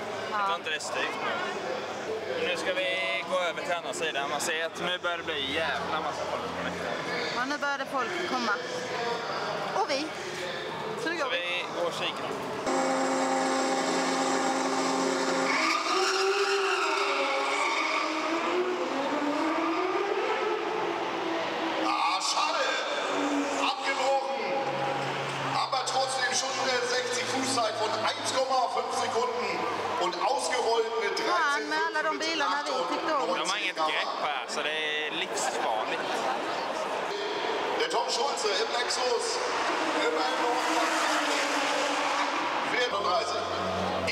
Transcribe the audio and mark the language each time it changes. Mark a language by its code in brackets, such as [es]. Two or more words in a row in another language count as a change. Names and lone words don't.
[sv] Jag tror inte det är styrt nu. Nu ska vi gå över till andra sidan. Man ser att nu börjar det bli jävla massa folk på läktaren. Ja, nu började folk komma. Och vi. Så nu går vi. Vi går och kikar. [de] Schade! Abgebrochen! Aber trotzdem schon eine 60 Fußzeit von 1,5 Sekunden und ausgerollt mit 13 [sv] Fan med alla de bilarna vi tyckte om. De har inget grepp här, så det är livsfarligt. [de] Der Tom Schulze im Lexus. Immerhin noch 34.